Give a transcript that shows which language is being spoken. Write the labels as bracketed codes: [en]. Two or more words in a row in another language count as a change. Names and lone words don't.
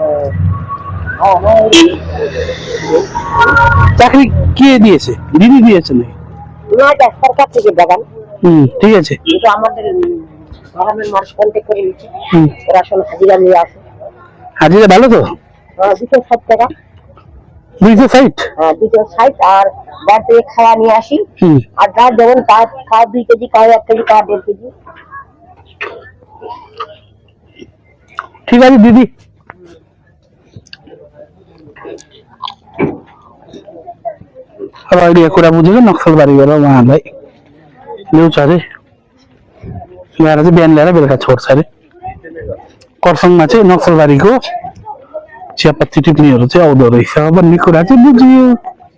[bn] চাকরি কে দিয়েছে দিদি দিয়েছে নাকি না সরকার থেকে বাগান ঠিক আছে কিন্তু আমাদের [en] government march contact [bn] করে নিচ্ছে ওরা আসলে হাজিরা নিয়ে আসে হাজিরা ভালো তো 260 টাকা 260 হ্যাঁ 260 আর বাড়িতে খাওয়া নিয়ে আসি আর রাত যখন খাওয়া 2 কেজি খাওয়া 1 কেজি খাওয়া 1.5 কেজি ঠিক আছে দিদি [ne] आइडिया कुरा बुझेको नक्सलबारी गएर उहाँहरूलाई ल्याउँछ अरे ल्याएर चाहिँ बिहान ल्याएर बेलुका छोड्छ अरे खरसाङमा चाहिँ नक्सलबारीको चियापत्ती टिप्नेहरू चाहिँ आउँदो रहेछ भन्ने कुरा चाहिँ बुझियो।